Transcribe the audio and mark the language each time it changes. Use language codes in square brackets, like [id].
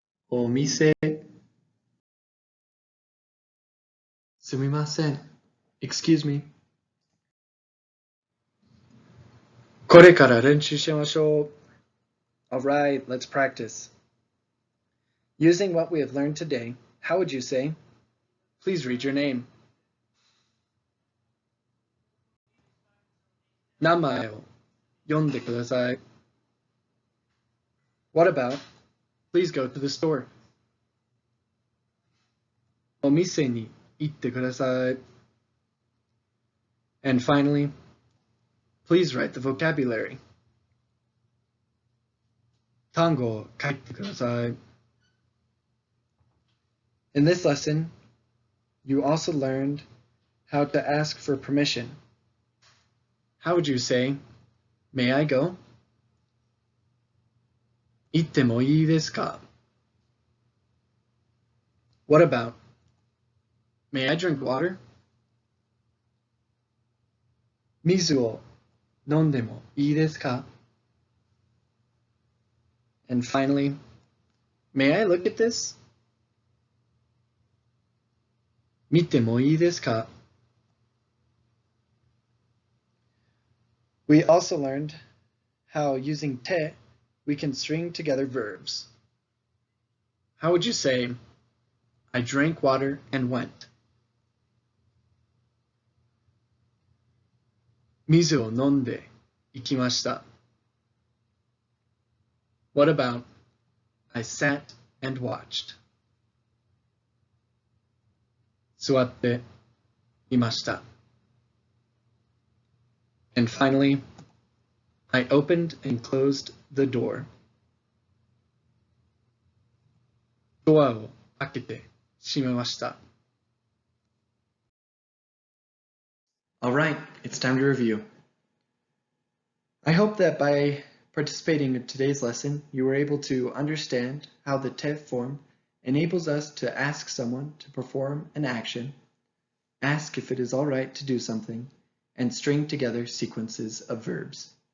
[ja] お店。すみません。 [en] Excuse me. [ja] これから練習しましょう。 [en] Alright, let's practice. Using what we have learned today, how would you say, please read your name? [ja] 名前を読んでください。 [en] What about, please go to the store? [ja] お店に行ってください。 [en] And finally, please write the vocabulary. [ja] 単語を書いてください。 [en] In this lesson, you also learned how to ask for permission. How would you say, may I go? [ja] 行ってもいいですか? [en] What about, may I drink water? [ja] 水を飲んでもいいですか? [en] And finally, may I look at this? [ja] 見てもいいですか? [en] We also learned how using te, we can string together verbs. How would you say, I drank water and went? [ja] 水を飲んで行きました. [en] What about, I sat and watched. [ja] 座っていました. [en] And finally, I opened and closed the door. [ja] ドアを開けて閉めました. [en] Alright, it's time to review. I hope that by participating in today's lesson, you were able to understand how the te form enables us to ask someone to perform an action, ask if it is all right to do something, and string together sequences of verbs.